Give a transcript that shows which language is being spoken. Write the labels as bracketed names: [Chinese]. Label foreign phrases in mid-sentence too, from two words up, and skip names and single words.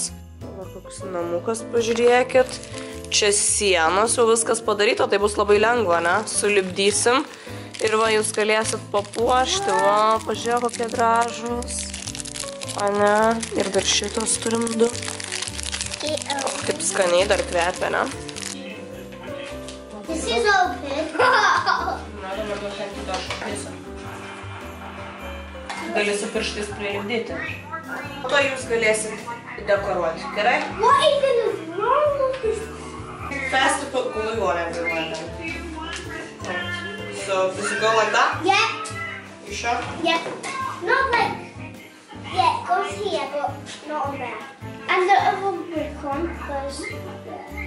[Lithuanian] Va, koks namukas, pažiūrėkit. Čia sienos, jau viskas padaryta, tai bus labai lengva, ne? Sulipdysim. Ir va, jūs galėsit papuošti. Va, pažiūrėk, kokie gražus. O ne, ir dar šitos turim du. Kaip skaniai dar kvepia, ne? [English] This is open. [Lithuanian] Gali su pirštais prilipdyti. Po to jūs galėsit dekoruoti, gerai? [English] What is wrong with this? Fast to put glue on everyone then. So, does it go like that? Yeah. You sure? Yeah. Not like... Yeah, it goes here, but not on there. And the other brick one goes there.